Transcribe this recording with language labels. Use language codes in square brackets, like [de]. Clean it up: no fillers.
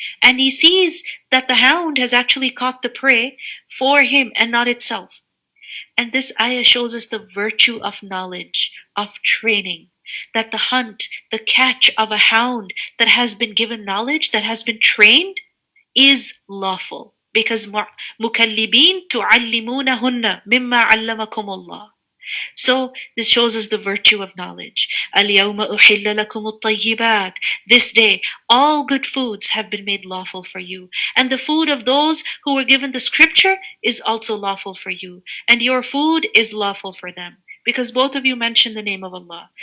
[en] And he sees that the hound has actually caught the prey for him and not itself. And this ayah shows us the virtue of knowledge, of training. That the hunt, the catch of a hound that has been given knowledge, that has been trained, is lawful. Because [ar] مُكَلِّبِينَ تُعَلِّمُونَهُنَّ مِمَّا عَلَّمَكُمُ اللَّهُ. [en] So this shows us the virtue of knowledge. [ar] الْيَوْمَ أُحِلَّ لَكُمُ الطَّيِّبَاتِ. [en] This day, all good foods have been made lawful for you. And the food of those who were given the scripture is also lawful for you. And your food is lawful for them. Because both of you mention the name of Allah.